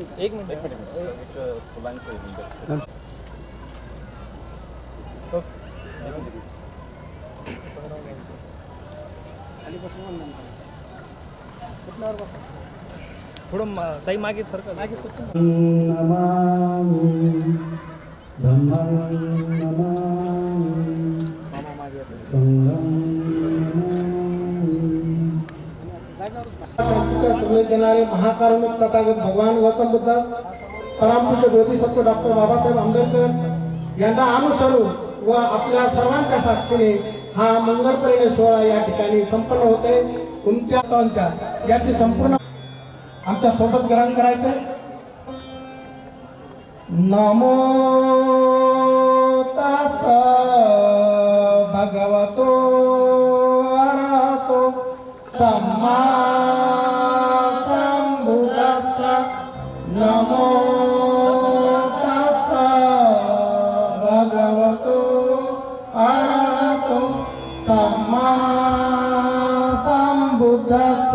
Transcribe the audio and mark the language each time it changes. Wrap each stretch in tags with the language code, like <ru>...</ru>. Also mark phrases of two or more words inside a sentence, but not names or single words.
<mr>एक मिनिट फुलांचं खालीपासून वंदन करायचं. कुठल्यावर बसा थोडं ताई मागे सरका मागे सरका.</mr> <pi>नमामि धम्मं नमामि</pi> <mr>मामा मागे</mr> <pi>संघं</pi> <mr>शांतीचा संदेश देणारे महाकारुणिक तथागत भगवान गौतम बुद्ध परमपूज्य बोधिसत्व डॉक्टर बाबासाहेब आंबेडकर यांना अनुसरून व आपल्या सर्वांच्या साक्षीने हा मंगल परिणय सोहळा या ठिकाणी संपन्न होते. तुमच्या याची संपूर्ण आमच्या सोबत ग्रहण करायचे.</mr> <pi>नमो तस् भगवतो अरहतो सम्मा संबुद्धस्स. नमो तस् भगवतो अरहतो सम्मा संबुद्धस्स.</pi>